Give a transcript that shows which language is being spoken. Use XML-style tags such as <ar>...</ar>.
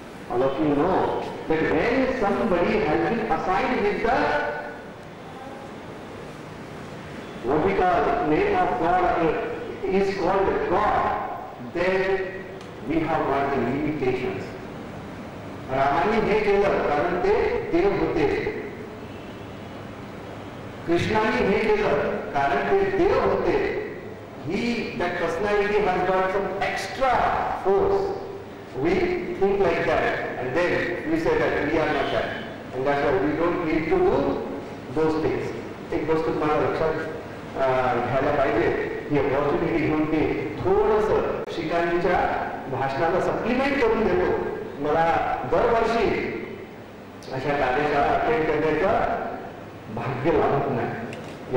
<en>All of you know that when somebody has been assigned with the what we call name of God is called God, then we have got the limitations.</en> <mr>रामाने हे केलं कारण ते देव होते, कृष्णाने हे केलं कारण ते देव होते.</mr> <en>That personality has got some extra force. We think like that, and then we say that we are not that, and that's why we don't need to do those things.</en> <mr>एक गोष्ट तुम्हाला लक्षात घ्यायला पाहिजे, ही अपॉर्च्युनिटी घेऊन मी थोडंसं शिकारीच्या भाषणाला supplement करून देतो. मला दरवर्षी अशा कार्यशाळा अटेंड करण्याचं भाग्य लाभत नाही.</mr>